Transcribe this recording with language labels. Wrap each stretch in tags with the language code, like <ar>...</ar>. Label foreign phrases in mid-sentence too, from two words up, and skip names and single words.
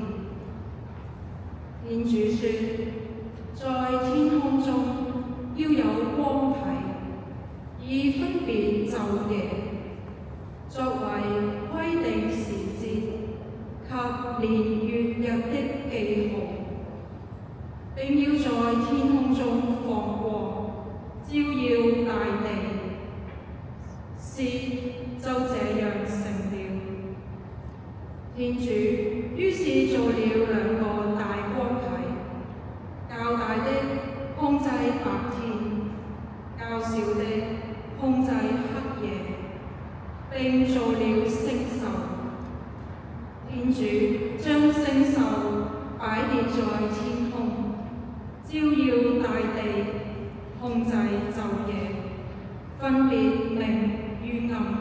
<zh>天主說：在天空中要有光體，以分別晝夜，作為規定時節及年月日的記號，並要在天空中放光，照耀大地。事就這樣成了。天主於是造了兩個大光體，較大的控制白天，較小的控制黑夜，並造了星宿。天主將星宿擺列在天空，照耀大地，控制晝夜，分別明與暗。</zh>